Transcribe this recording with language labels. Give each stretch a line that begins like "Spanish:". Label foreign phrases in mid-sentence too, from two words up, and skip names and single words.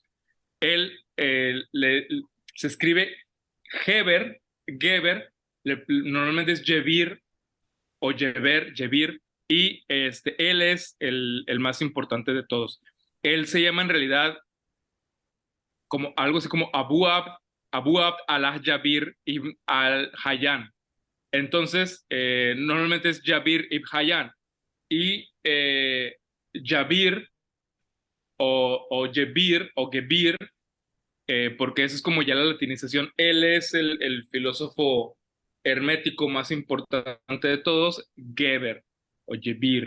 Spanish: Él se escribe Geber, normalmente es Jebir o Jebir, y él es el más importante de todos. Él se llama en realidad como algo así como Abu Abd al-Jabir ibn al-Hayyan. Entonces, normalmente es Jabir ibn Hayyan. Y Jabir o Jebir o Gebir, porque eso es como ya la latinización, él es el filósofo hermético más importante de todos, Geber o Jebir.